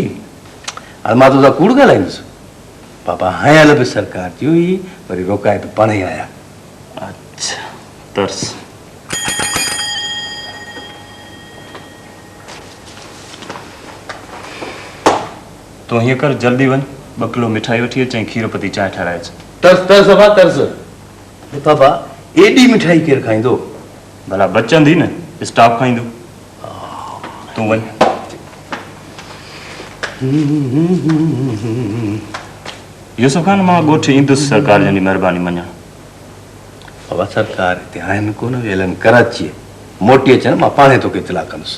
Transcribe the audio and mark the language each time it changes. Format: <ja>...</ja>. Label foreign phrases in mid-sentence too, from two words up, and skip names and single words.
<sd>हाणे मां तोसां कूड़ ॻाल्हाईंदुसि? बाबा हयल बि सरकार जी हुई, वरी रोकाए बि पाण ई आया। अच्छा, तरस। तो हीअं कर, जल्दी वञ, 2 किलो मिठाई वठी अच ऐं खीर पती चांहि ठाराए। तरस तरस बाबा तरस। बाबा एॾी मिठाई केरु खाईंदो? भला बचंदी न स्टाफ खाईंदो तूं वञ यूसुफ खान मां ॻोठ ईंदुसि सरकार जी महिरबानी मञा बाबा सरकार हिते आहिनि कोन वेलनि कराची मोटी अचनि मां पाणे तोखे इतला कंदुसि</sd>